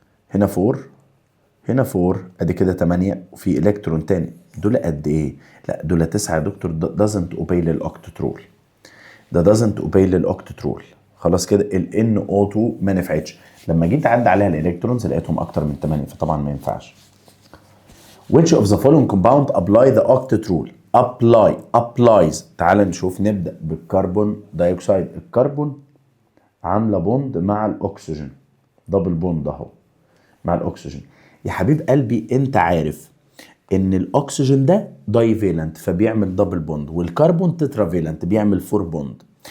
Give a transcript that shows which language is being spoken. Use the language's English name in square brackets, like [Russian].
[Arabic] هنا 4 هنا 4 ادي كده 8 وفي الكترون تاني. دول قد ايه؟ لا دول 9 يا دكتور. [English] doesn't obey [Arabic] للاوكتت رول، ده doesn't obey للاوكتت رول. خلاص كده ال NO2 ما نفعتش. لما جيت اعد عليها الالكترونز لقيتهم اكتر من 8، فطبعا ما ينفعش. [English] Which of the following compound apply the octet rule؟ applies. [Arabic] تعال نشوف. نبدأ بالكربون دايوكسيد. الكربون عاملة بوند مع الأكسجين، دبل بوند أهو. مع الاكسجين. يا حبيب قلبي انت عارف ان الاكسجين ده دايفيلنت فبيعمل دبل بوند، والكربون تترافيلنت بيعمل فور بوند.